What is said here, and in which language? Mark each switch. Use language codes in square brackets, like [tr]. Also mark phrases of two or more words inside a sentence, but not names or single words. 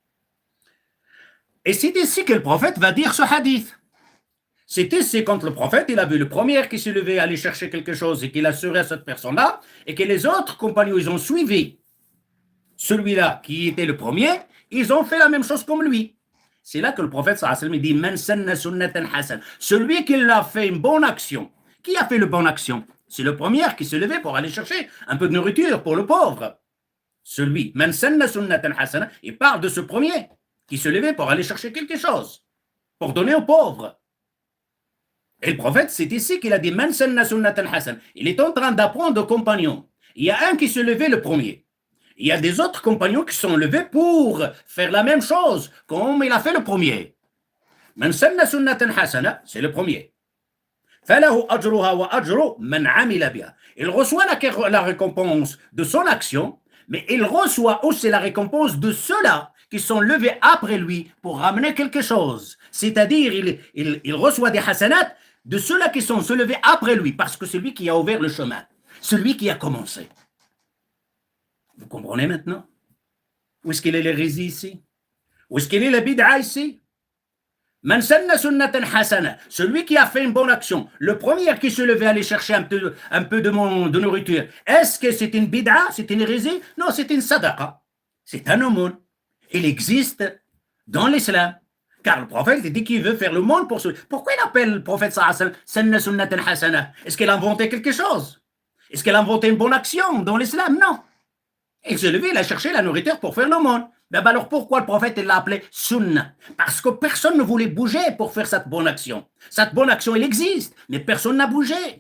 [fr] Et c'est ici que le prophète va dire ce hadith. C'est ici quand le prophète, il a vu le premier qui s'est levé aller chercher quelque chose et qu'il a assuré à cette personne-là, et que les autres compagnons, ils ont suivi celui-là qui était le premier, ils ont fait la même chose comme lui. C'est là que le prophète [ar] صلى الله عليه وسلم [fr] dit [ar] من سن سنة حسنة. [fr] Celui qui a fait une bonne action. Qui a fait une bonne action? C'est le premier qui s'est levé pour aller chercher un peu de nourriture pour le pauvre. Celui, [ar] من سن سنة حسنة, [fr] il parle de ce premier qui se levait pour aller chercher quelque chose, pour donner aux pauvres. Et le prophète, c'est ici qu'il a dit [ar] من سن سنة حسنة. [fr] Il est en train d'apprendre aux compagnons. Il y a un qui se levait le premier. Il y a des autres compagnons qui sont levés pour faire la même chose, comme il a fait le premier. [ar] من سن سنة حسنة, [fr] c'est le premier. [ar] فله أجرها وأجر من عمل بها. [fr] Il reçoit la récompense de son action, mais il reçoit aussi la récompense de ceux-là qui sont levés après lui pour ramener quelque chose. C'est-à-dire, il reçoit des hasanats de ceux-là qui sont se levés après lui, parce que c'est lui qui a ouvert le chemin, celui qui a commencé. Vous comprenez maintenant? Où est-ce qu'il est l'hérésie ici? Où est-ce qu'il est la bid'a ici? [ar] من سن سنة حسنة, [fr] celui qui a fait une bonne action, le premier qui se levait aller chercher un peu de nourriture, est-ce que c'est une bid'a, c'est une hérésie? Non, c'est une sadaqa, c'est un aumône. Il existe dans l'islam, car le prophète dit qu'il veut faire le monde pour celui. Pourquoi il appelle le prophète [ar] صلى الله عليه وسلم سن سنة حسنة? [fr] Est-ce qu'il a inventé quelque chose? Est-ce qu'il a inventé une bonne action dans l'islam? Non. Il s'est levé, il a cherché la nourriture pour faire le monde. Ben alors pourquoi le prophète l'a appelé sunna? Parce que personne ne voulait bouger pour faire cette bonne action. Cette bonne action, elle existe, mais personne n'a bougé.